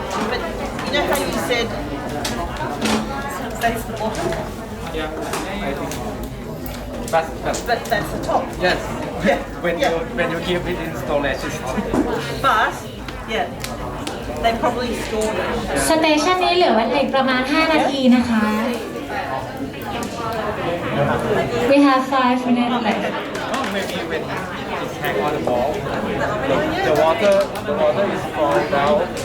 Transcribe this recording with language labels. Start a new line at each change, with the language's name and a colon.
English: But you know how you said that's the bottom? Yeah, I think. But that's the top. Yes. Yeah. When you give it installation. But yeah, they probably stored it.
Thai: สเตชันนี้เหลือไว้อีกประมาณ 5 นาทีนะคะ
English: We have 5 minutes left. Maybe when it's hang on the wall, the water is falling down.